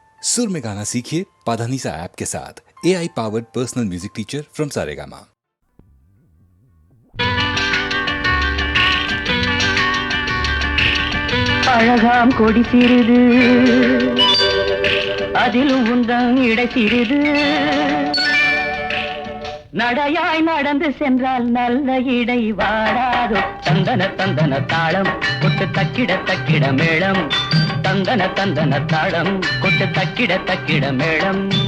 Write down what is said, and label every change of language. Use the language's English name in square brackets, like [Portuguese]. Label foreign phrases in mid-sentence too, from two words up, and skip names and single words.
[Hindi] सुर में गाना सीखिए पाधानीसा ऐप के साथ [English] AI powered personal music teacher from [Hindi] सारेगामा। [Tamil] அழகாம் கொடி சிறிது அதிலும் உந்தன் இடை சிறிது நடையாய் நடந்து சென்றால் நல்ல இடை வாடாதோ தந்தன தந்தன தாளம் கொட்டு தக்கிட தக்கிட மேளம் தந்தன தந்தன தாளம் கொட்டு தக்கிட தக்கிட மேளம்